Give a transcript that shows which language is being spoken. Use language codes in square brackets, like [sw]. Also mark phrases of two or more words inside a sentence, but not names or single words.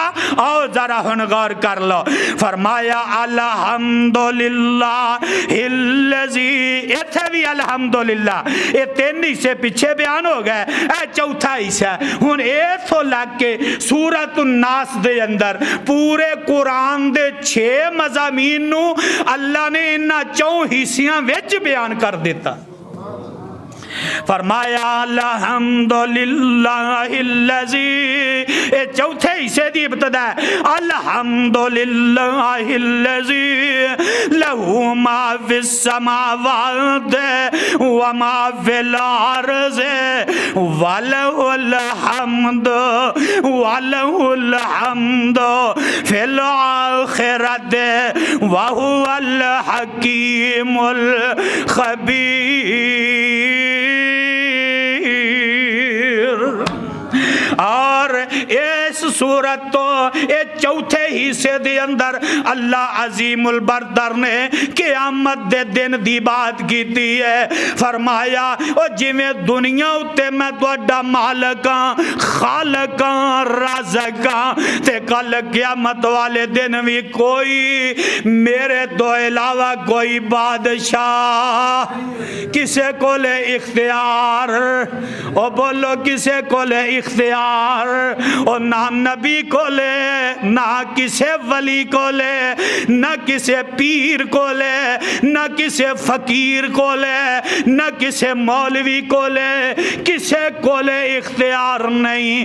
[pa] اور ذرا ہن غور کر لو. فرمایا [ar] الحمدللہ الذی. [pa] ایتھے بھی الحمدللہ. اے تین حصے پیچھے بیان ہو گئے. اے چوتھا حصہ ہن ایتھوں لگ کے سورۃ الناس دے اندر پورے قرآن دے 6 مضامین نو اللہ نے انہاں 4 حصیاں وچ بیان کر دیتا. [ar] فرمایا الحمدللہ الذی. [pa] اے چوتھے حصے دی ابتدا ہے. [ar] الحمدللہ الذی لہ ما فی السماوات وما فی الارض ولہ الحمد فی الآخرۃ وہو الحکیم الخبیر. [pa] اور اس صورت تو اے چوتھے حصے دے اندر اللہ عظیم البرتر نے قیامت دے دن دی بات کیتی ہے. فرمایا او جویں دنیا اتے میں تہاڈا مالک ہاں خالق ہاں رازق ہاں تے کل قیامت والے دن بھی کوئی میرے تو علاوہ کوئی بادشاہ کسے کو لے اختیار. او بولو کسے کو لے اختیار. اور نہ نبی کو لے نہ کسے ولی کو لے نہ کسے پیر کو لے نہ کسے فقیر کو لے نہ کسے مولوی کو لے کسے کو لے اختیار نہیں.